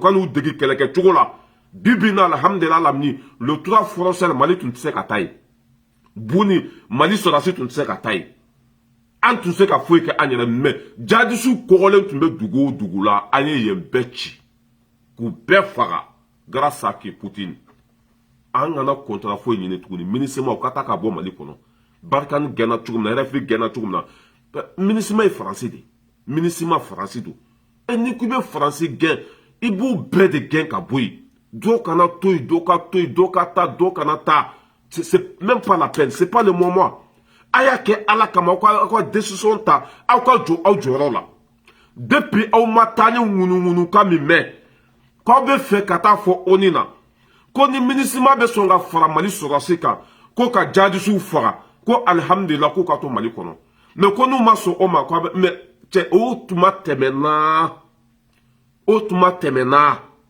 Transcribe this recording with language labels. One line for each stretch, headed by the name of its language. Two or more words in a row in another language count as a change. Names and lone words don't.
Bambara: ka n'u degi kɛlɛkɛ cogo la bibi na alhamdulilahi lamini le 3 forosɛr Mali tun tɛ se ka taa yen Buni Mali sɔrɔdasi tun tɛ se ka taa yen an tun tɛ se ka foyi kɛ an yɛrɛ mɛ jadisiw kɔgɔlen tun bɛ dugu o dugu la an ye yen bɛɛ ci k'u bɛɛ faga
French: grâce à qui
Bambara: Poutine an kana contrat foyi ɲini tuguni MINUSMA u ka taa ka bɔ Mali kɔnɔ Barkhane gɛnna cogo min na RFI gɛnna cogo min na MINUSMA ye Faransi de MINUSMA Faransi don ni k'i bɛ Faransi gɛn i b'u bɛɛ de gɛn ka bɔ yen dɔw kana to yen dɔw ka to yen dɔw ka taa dɔw kana taa
French: c'est même pas la peine c'est pas le moment
Bambara: a y'a kɛ Ala kama aw ka décision ta aw ka jɔ aw jɔyɔrɔ la depuis aw ma taa ni ŋunuŋunukan min mɛn k'aw bɛ fɛ ka taa fɔ ONU na ko ni MINUSMA bɛ sɔn ka fara Mali sɔrɔdasi kan ko ka jadisiw faga ko alhamdulilah k'u ka to Mali kɔnɔ mais ko n'u ma sɔn o ma k'a bɛ mais cɛ o tuma tɛmɛna o tuma tɛmɛna